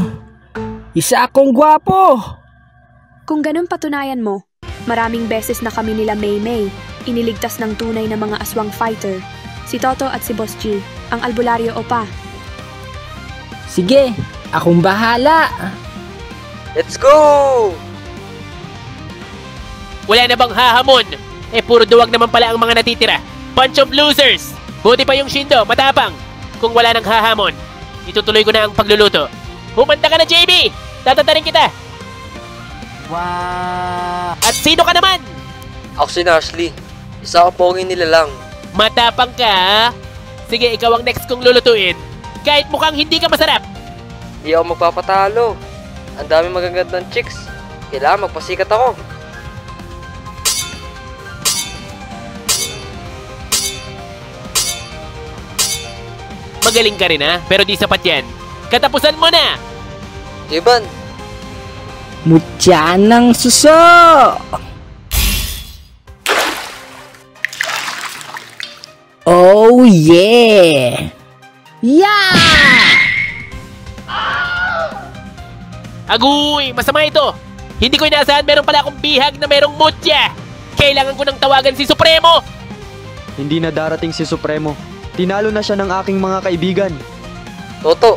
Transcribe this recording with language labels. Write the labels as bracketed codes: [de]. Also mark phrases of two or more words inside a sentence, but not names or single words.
[tl] Isa akong gwapo. Kung ganun patunayan mo, maraming beses na kami nila Maymay iniligtas ng tunay na mga aswang fighter. Si Toto at si Boss G, ang albularyo opa. Sige, akong bahala. [en] Let's go! [tl] Wala na bang hahamon? Eh puro duwag naman pala ang mga natitira. [en] Bunch of losers! [tl] Buti pa yung Shindo, matapang. Kung wala nang hahamon, itutuloy ko na ang pagluluto. Humanda ka na, JB! Tatatarin kita! Wow! At sino ka naman? Ako si Ashley. Isa ka pongin nila lang. Matapang ka, ha? Sige, ikaw ang next kong lulutuin. Kahit mukhang hindi ka masarap. Di ako magpapatalo. Ang dami magagandang chicks. Kailangan magpasikat ako. Magaling ka rin, ha? Pero di sapat yan. Katapusan mo na! Iban! Mutya ng suso! [en] Oh yeah! Yeah! [tl] Agoy! Masama ito! Hindi ko inaasahan meron pala akong bihag na merong mutya! Kailangan ko nang tawagan si Supremo! Hindi na darating si Supremo. Tinalo na siya ng aking mga kaibigan. Toto!